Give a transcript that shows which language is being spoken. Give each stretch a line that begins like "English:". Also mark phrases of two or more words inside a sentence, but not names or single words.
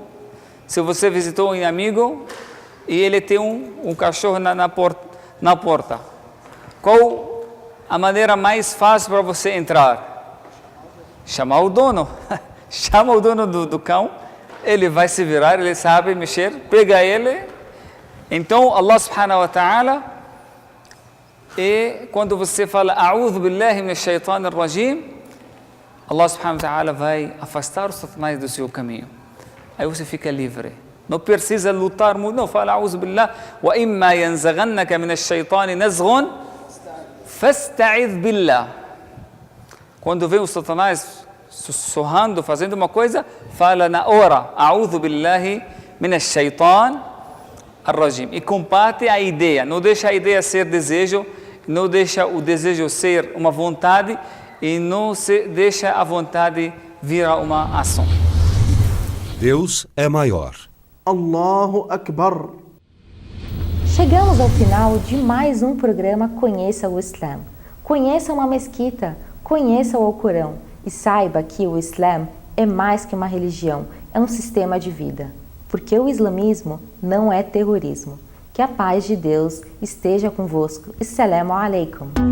Portuguese: Se você visitou um amigo e ele tem um cachorro na porta, qual a maneira mais fácil para você entrar? Chamar o dono. Chama o dono do cão, ele vai se virar, ele sabe mexer, pega ele.
Arabic: Então الله سبحانه وتعالى,
Portuguese: e quando você fala
Arabic: أعوذ بالله من الشيطان الرجيم, الله سبحانه وتعالى
Portuguese: vai afastar os satanás do seu caminho. Aí você fica livre. Não precisa lutar muito, não.
Arabic: Fala أعوذ بالله وإما ينزغنك من الشيطان نزغ فاستعذ بالله.
Portuguese: Quando vem os satanás sussurrando, fazendo uma coisa, fala na hora
Arabic: أعوذ بالله من الشيطان الرجيم.
Portuguese: E combate a ideia. Não deixa a ideia ser desejo, não deixa o desejo ser uma vontade e não deixa a vontade virar uma ação. Deus é maior.
Arabic: الله أكبر.
Portuguese: Chegamos ao final de mais um programa Conheça o Islã. Conheça uma mesquita, conheça o Alcorão e saiba que o Islã é mais que uma religião, é um sistema de vida. Porque o islamismo não é terrorismo. Que a paz de Deus esteja convosco.
Arabic: السلام عليكم.